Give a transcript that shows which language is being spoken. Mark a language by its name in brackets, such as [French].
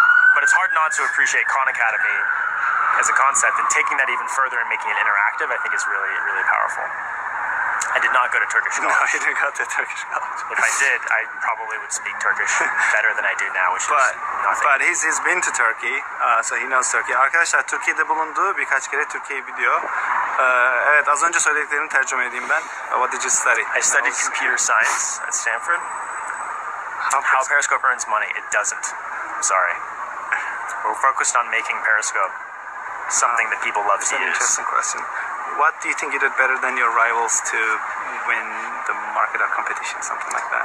[English] But it's hard not to appreciate Khan Academy as a concept, and taking that even further and making it interactive, I think is really, really powerful. I did not go to Turkish college. No, you didn't go to Turkish college. If I did, I probably would speak Turkish better than I do now, which is nothing. But he's been to Turkey, so he knows Turkey. [Turkish] Arkadaşlar, Türkiye'de bulunduğu, birkaç kere Türkiye'yi biliyor. Evet, az önce söylediklerini tercüme edeyim ben. [English] What did you study? I studied computer science at Stanford. How Periscope earns money? It doesn't. I'm sorry. We're focused on making Periscope something that people love to use. That's an interesting question. What do you think you did better than your rivals to win the market or competition, something like that?